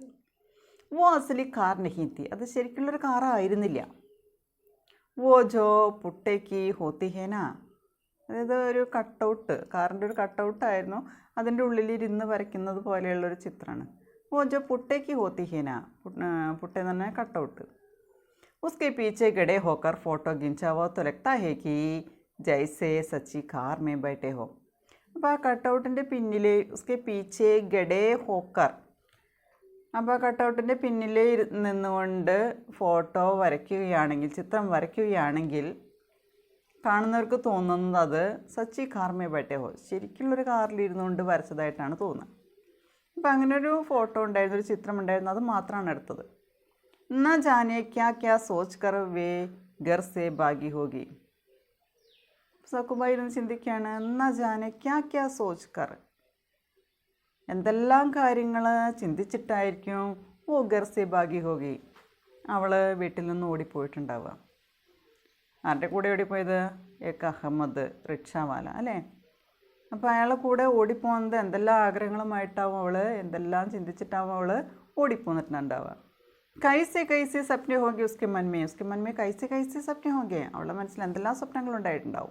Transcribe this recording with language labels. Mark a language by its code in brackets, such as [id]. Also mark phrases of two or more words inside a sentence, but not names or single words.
[hi] वो असली कार नहीं थी, [ml] അത് ശരിക്കുള്ളൊരു കാറായിരുന്നില്ല. [hi] वो जो पुट्ठेक होती है ना, [ml] അതായത് ഒരു കട്ടൗട്ട്, കാറിൻ്റെ ഒരു കട്ടൗട്ടായിരുന്നു. അതിൻ്റെ ഉള്ളിലിരുന്ന് വരയ്ക്കുന്നത് പോലെയുള്ളൊരു ചിത്രമാണ്. [hi] वो जो पुट्ठेक होती है ना, [ml] പുട്ടേന്ന് പറഞ്ഞാൽ കട്ടൗട്ട്. [hi] उसके पीछे गड़े होकर फ़ोटो खींचा हुआ तो लगता है कि जैसे सच्ची कार में बैठे हो. [ml] അപ്പോൾ ആ കട്ടൗട്ടിൻ്റെ പിന്നിൽ [hi] उसके पीछे गड़े होकर, [ml] അപ്പോൾ ആ കട്ടൗട്ടിൻ്റെ പിന്നിൽ നിന്നുകൊണ്ട് ഫോട്ടോ വരയ്ക്കുകയാണെങ്കിൽ, ചിത്രം വരയ്ക്കുകയാണെങ്കിൽ കാണുന്നവർക്ക് തോന്നുന്നത് അത് [hi] सच्ची कार में बैठे हो, [ml] ശരിക്കുള്ളൊരു കാറിലിരുന്നുകൊണ്ട് വരച്ചതായിട്ടാണ് തോന്നുന്നത്. അപ്പോൾ അങ്ങനെ ഒരു ഫോട്ടോ ഉണ്ടായിരുന്നു, ഒരു ചിത്രം ഉണ്ടായിരുന്നു, അത് മാത്രമാണ് എടുത്തത്. [hi] ना जाने क्या क्या सोच कर वे घर से भागी होगी. [ml] സക്കുബായി ഇരുന്ന് ചിന്തിക്കുകയാണ്, [hi] ना जाने क्या क्या सोच कर, [ml] എന്തെല്ലാം കാര്യങ്ങൾ ചിന്തിച്ചിട്ടായിരിക്കും [hi] ओ घर से भागी होगी, [ml] അവൾ വീട്ടിൽ നിന്ന് ഓടിപ്പോയിട്ടുണ്ടാവുക. ആരുടെ കൂടെ ഓടിപ്പോയത്? ഏക്ക് അഹമ്മദ് റിക്ഷാവാല അല്ലേ. അപ്പോൾ അയാളെ കൂടെ ഓടിപ്പോകുന്നത് എന്തെല്ലാം ആഗ്രഹങ്ങളുമായിട്ടാവും അവൾ, എന്തെല്ലാം ചിന്തിച്ചിട്ടാവും അവൾ ഓടിപ്പോന്നിട്ടുണ്ടാവുക. [hi] कैसे कैसे स्वप्न होंगे उसके मनमें कैसे कैसे स्वप्न होंगे, [ml] അവളുടെ മനസ്സിൽ എന്തെല്ലാം സ്വപ്നങ്ങളുണ്ടായിട്ടുണ്ടാവും.